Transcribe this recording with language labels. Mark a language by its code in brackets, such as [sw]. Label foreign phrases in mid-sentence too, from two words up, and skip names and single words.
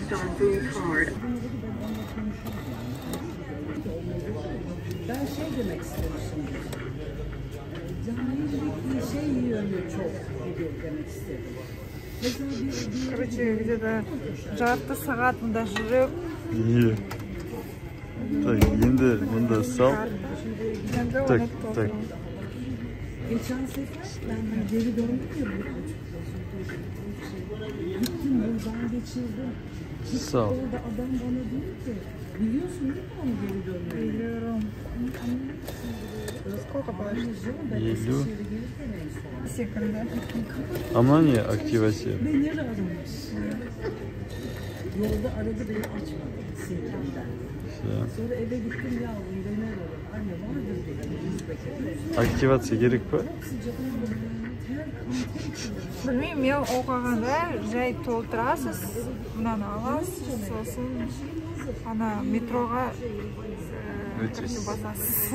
[ru] Короче, где-то [kk] жарты сағатында жүріп. Так, енді мұнда сал. Так. [tr] Geçen sefer ben geri döndüm ya. Gittim buradan geçirdim. Sağ ol. Orada adam bana diyor ki, biliyorsun değil mi onu geri dönmeyi? Biliyorum. [ru] Сколько положить? 50 секунды. [tr] Ama niye aktivasyon? Beni aramış. Yolda aradı beni açmadı sinirden. Sonra eve gittim yavrum beni aradı. Anne vardır dedim. Aktivasyon gerek mi? [kk] Білмеймін, мен оқығанда жай толтырасыз, мынаны аласыз, сосын ана метроға басасыз.